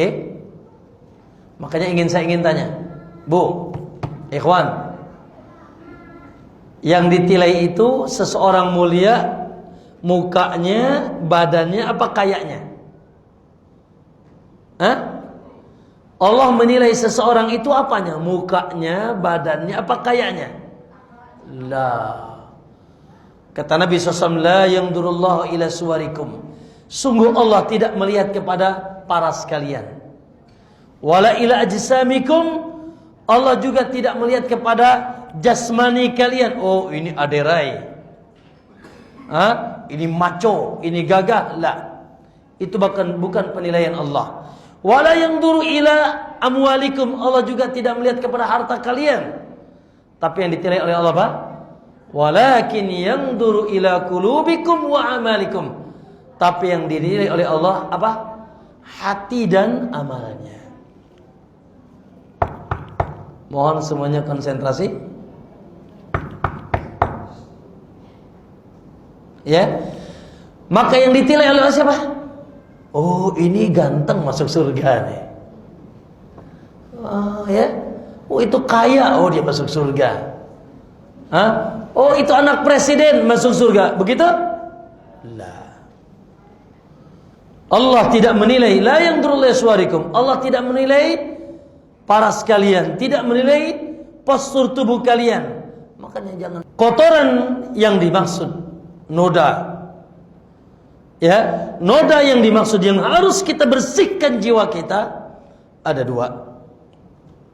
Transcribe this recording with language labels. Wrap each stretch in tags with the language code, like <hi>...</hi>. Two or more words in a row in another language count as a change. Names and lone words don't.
<id>Makanya saya ingin tanya, Bu, ikhwan, yang ditilai itu seseorang mulia mukanya, badannya, apa kayaknya? Allah menilai seseorang itu apanya? Mukanya, badannya, apa kayaknya? Lah. Kata Nabi SAW,</id> <ar>لا ينظر الله إلى صوركم.</ar> <id>Sungguh Allah tidak melihat kepada paras kalian.</id> <ar>ولا إلى أجسامكم.</ar> <id>Allah juga tidak melihat kepada jasmani kalian. Oh, ini aderai. Ini maco, ini gagah. Lah. Itu bukan penilaian Allah.</id> <ar>ولا ينظر إلى أموالكم.</ar> <id>Allah juga tidak melihat kepada harta kalian. Tapi yang ditilai oleh Allah apa?</id> <ar>ولكن ينظر إلى قلوبكم وأعمالكم.</ar> <id>Tapi yang dinilai oleh Allah apa? Hati dan amalnya. Mohon semuanya konsentrasi. Ya. Maka yang ditilai oleh Allah siapa? Oh, ini ganteng masuk surga nih. Ya. Oh, itu kaya, oh dia masuk surga. Oh, itu anak presiden masuk surga. Begitu? Lah. Allah tidak menilai,</id> <ar>لا ينظر إلى صوركم.</ar> <id>Allah tidak menilai paras kalian, tidak menilai postur tubuh kalian. Makanya jangan kotoran yang dimaksud noda. Ya, noda yang dimaksud yang harus kita bersihkan jiwa kita ada dua.</id>